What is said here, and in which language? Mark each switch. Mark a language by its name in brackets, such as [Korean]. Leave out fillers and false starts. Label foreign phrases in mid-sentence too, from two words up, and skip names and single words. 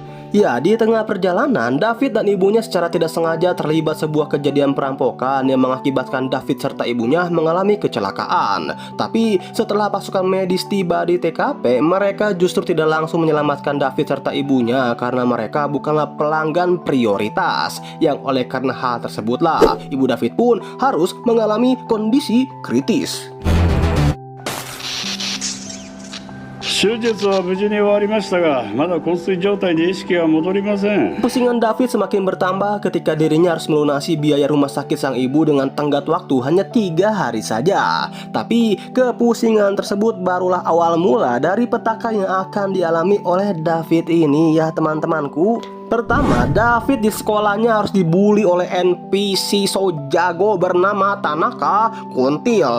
[Indonesian] Ya, di tengah perjalanan, David dan ibunya secara tidak sengaja terlibat sebuah kejadian perampokan yang mengakibatkan David serta ibunya mengalami kecelakaan. Tapi setelah pasukan medis tiba di TKP, mereka justru tidak langsung menyelamatkan David serta ibunya karena mereka bukanlah pelanggan prioritas. Yang oleh karena hal tersebutlah, ibu David pun harus mengalami kondisi kritis. [Japanese] 手術は無事に終わりましたが、まだ昏睡状態で意識が戻りません。 [Indonesian] Pusingan David semakin bertambah ketika dirinya harus melunasi biaya rumah sakit sang ibu dengan tenggat waktu hanya 3 hari saja. Tapi kepusingan tersebut barulah awal mula dari petaka yang akan dialami oleh David ini ya teman-temanku. Pertama, David di sekolahnya harus dibully oleh NPC so jago bernama Tanaka Kuntil.